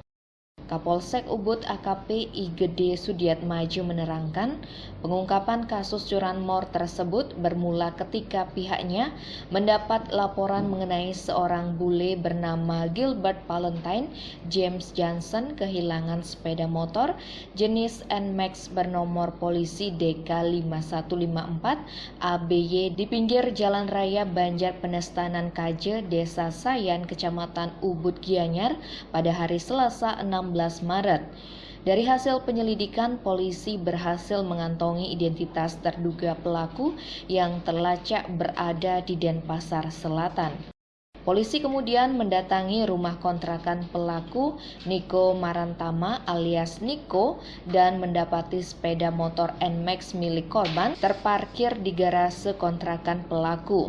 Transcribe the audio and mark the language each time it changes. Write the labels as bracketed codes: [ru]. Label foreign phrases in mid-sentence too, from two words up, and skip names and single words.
[id] Kapolsek Ubud AKP I Gede Sudiatmaju menerangkan, pengungkapan kasus curanmor tersebut bermula ketika pihaknya mendapat laporan mengenai seorang bule bernama Gilbert Valentine James Johnson kehilangan sepeda motor jenis NMAX bernomor polisi DK5154 ABY di pinggir Jalan Raya Banjar Penestanan Kaje, Desa Sayan, Kecamatan Ubud Gianyar pada hari Selasa 16 Maret. Dari hasil penyelidikan, polisi berhasil mengantongi identitas terduga pelaku yang terlacak berada di Denpasar Selatan. Polisi kemudian mendatangi rumah kontrakan pelaku Niko Marantama alias Niko dan mendapati sepeda motor NMAX milik korban terparkir di garase kontrakan pelaku.